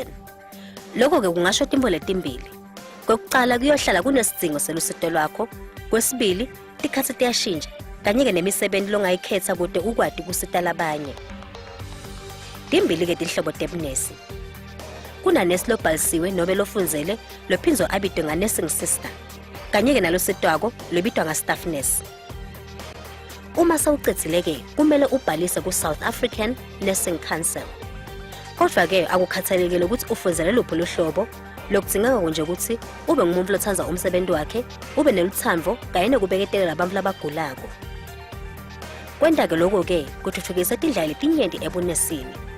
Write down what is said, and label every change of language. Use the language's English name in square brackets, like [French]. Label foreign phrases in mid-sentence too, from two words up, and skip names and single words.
[Swati] Lokho ke kungashoda imbo letimbili. Kokuqala kuyohlala kunesidingo selusito lwakho, kwesibili tikhathi tiyashintsha, kanye-ke nemisebenzi longayikhetha kude ukwadi kusita labanye. Timbili ke tinhlobo tebunesi. Kunanesi lobhalisiwe nobe lofundzele lophinzwa abitwe nga- [English] nursing sister, [Swati] kanye-ke nalo sitwako lobitwa nga- [English] staff nurse. [Swati] Uma sewucedzile-ke kumele ubhalise ku-South African Nursing Council. Kodwa-ke akukhathalekile ukuthi ufundzele luphi luhlobo, lokudzingeka nje ukuthi ube ngumuntu lothandza umsebenzi wakhe, ube neluthando kanye nokubeketelela abantu labagulako. Kwenta-ke lokho-ke kuthuthukisa tindlela letinyenti ebunesini.